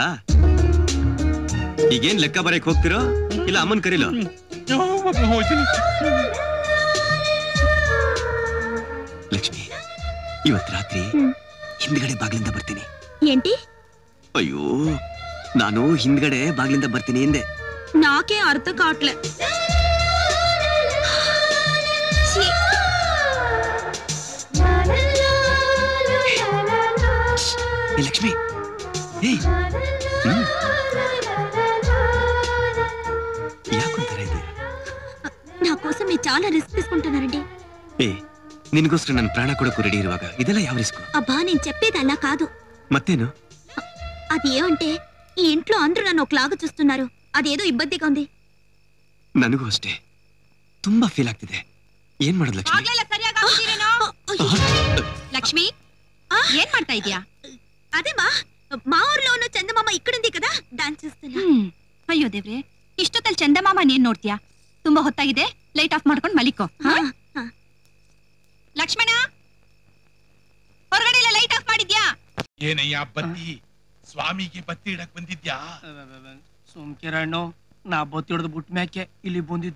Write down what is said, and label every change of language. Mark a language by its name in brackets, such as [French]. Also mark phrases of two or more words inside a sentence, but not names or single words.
[Kannada] ಈಗೇನ್ ಲೆಕ್ಕ ಬರೆಯಕ್ ಹೋಗ್ತಿರೋ ಇಲ್ಲ ಅಮ್ಮನ್ ಕರೀಲೋ? ಲಕ್ಷ್ಮಿ, ಇವತ್ ರಾತ್ರಿ ಹಿಂದ್ಗಡೆ ಬಾಗ್ಲಿಂದ ಬರ್ತೀನಿ. [Telugu] ఏంటి? [Kannada] ಅಯ್ಯೋ, ನಾನು ಹಿಂದ್ಗಡೆ ಬಾಗ್ಲಿಂದ ಬರ್ತೀನಿ ಹಿಂದೆ. [Telugu] నాకే అర్థం కావట్లే. లక్ష్మి, యాకుంటారా ఇది? నా కోసం మీరు చాలా రిస్క్ తీసుకుంటున్నారండి. [Kannada] నిన్ಗೋಸ್ಕರ ನನ್ನ ಪ್ರಾಣ ಕೊಡೋಕು ರೆಡಿ ಇರುವಾಗ ಇದೆಲ್ಲ ಯಾವ ರಿಸ್ಕ್? [Telugu] అబ్బా, నేను చెప్పేది అలా కాదు. మత్తేను? అది ఏమంటే ఈ ఇంట్లో అందరూ నన్ను ఒకలాగా చూస్తున్నారు. అదేదో ఇబ్బందిగా ఉంది. [Kannada] ನನಗೂ ಅಷ್ಟೇ ತುಂಬಾ ಫೀಲ್ ಆಗ್ತಿದೆ. ಏನ್ ಮಾಡೋದು ಲಕ್ಷ್ಮಿ? లక్ష్మి, ఏం ಮಾಡ್ತಾ ಇದೀಯಾ? [Telugu] అదే మా ఊర్లోనూ చందమామ ఇక్కడుంది కదా, డాన్స్ చేస్తున్నా. [Kannada] ಅಯ್ಯೋ ದೇವ್ರೆ, ಇಷ್ಟೊತ್ತಲ್ಲಿ ಚಂದಮಾಮ ನೀನ್ ನೋಡ್ತೀಯಾ? ತುಂಬಾ ಹೊತ್ತಾಗಿದೆ, ಲೈಟ್ ಆಫ್ ಮಾಡ್ಕೊಂಡು ಮಲಿಕೋ. ಲಕ್ಷ್ಮಣ, ಹೊರಗಡೆ ಲೈಟ್ ಆಫ್ ಮಾಡಿದ್ಯಾ? ಏನಯ್ಯ ಬತ್ತಿ? ಸ್ವಾಮಿಗೆ ಬತ್ತಿ ಇಡಕ್ ಬಂದಿದ್ಯಾ? ಸುಮ್ಕಿರಣ್ಣು, ನಾ ಬತ್ತಿ ಹಿಡ್ದು ಬಿಟ್ಟ ಮ್ಯಾಕೆ ಇಲ್ಲಿ ಬಂದಿದ್ದು.